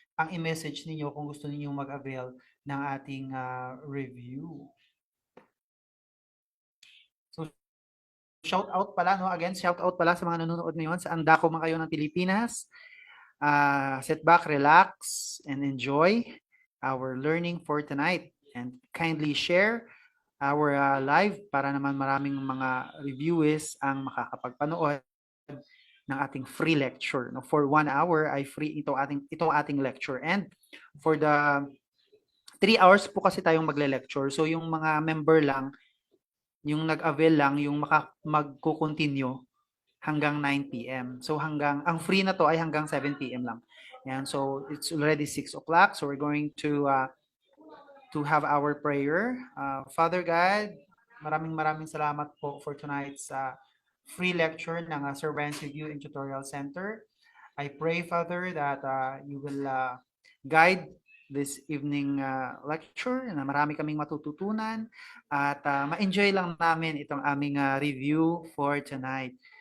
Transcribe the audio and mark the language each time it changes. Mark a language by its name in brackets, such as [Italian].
[Filipino] Ang i-message ninyo kung gusto niyo mag-avail ng ating review. So, shout out pala, no? Again, shout out pala sa mga nanonood ngayon. Saan dako man kayo ng Pilipinas. [English] Sit back, relax, and enjoy our learning for tonight. [Filipino] And kindly share our live para naman maraming mga reviewers ang makakapagpanood ng ating free lecture. No? For 1 hour ay free itong ating lecture. And for the 3 hours po kasi tayong magle-lecture. So yung mga member lang, yung nag-avail lang, yung magko-continue hanggang 9 p.m. So ang free na to ay hanggang 7 p.m. lang. [English] Yan, so it's already 6 o'clock. So we're going to have our prayer. Father God, maraming salamat po for tonight's free lecture ng Surveillance Review and Tutorial Center. I pray, Father, that you will guide this evening lecture na marami kaming matututunan at ma-enjoy lang namin itong aming review for tonight.